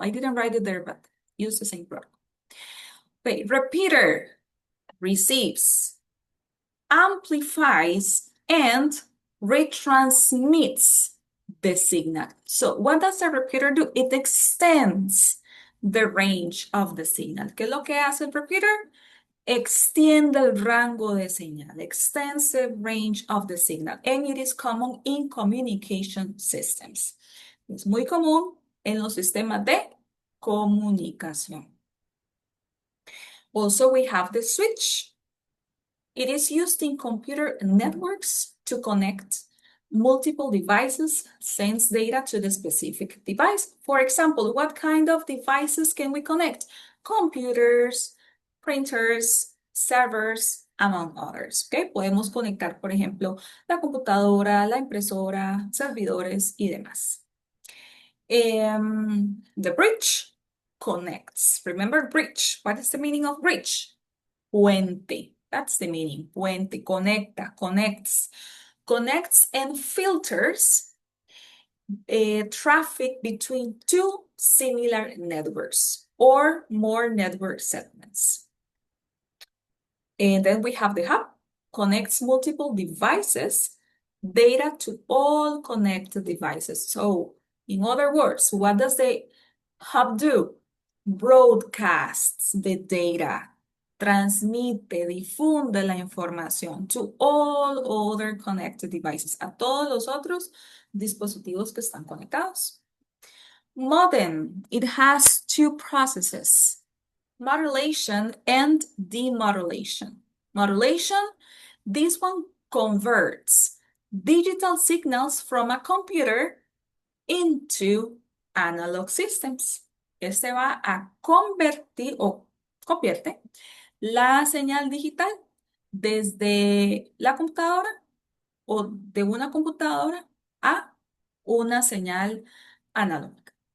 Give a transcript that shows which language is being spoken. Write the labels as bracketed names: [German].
[English] I didn't write it there, but use the same protocol. Okay, repeater receives, amplifies, and retransmits the signal. So what does the repeater do? It extends the range of the signal. [Spanish] ¿Qué es lo que hace el repeater? Extiende el rango de señal, [English] extends the range of the signal, and it is common in communication systems. [Spanish] Es muy común en los sistemas de comunicación. [English] Also, we have the switch. It is used in computer networks to connect multiple devices, sends data to the specific device. For example, what kind of devices can we connect? Computers, printers, servers, among others. ¿Okay? [Spanish] Podemos conectar, por ejemplo, la computadora, la impresora, servidores y demás. [English] The bridge connects. Remember bridge. What is the meaning of bridge? Puente. That's the meaning. Puente. Conecta, connects. Connects and filters traffic between two similar networks or more network segments. And then we have the hub, connects multiple devices, data to all connected devices. So, in other words, what does the hub do? Broadcasts the data, [Spanish] transmite, difunde la información [English] to all other connected devices, [Spanish] a todos los otros dispositivos que están conectados. [English] Modem, it has two processes, modulation and demodulation. Modulation, this one converts digital signals from a computer into analog systems. [Spanish] Este va a convertir o convierte la señal digital desde la computadora o de una computadora a una señal analógica.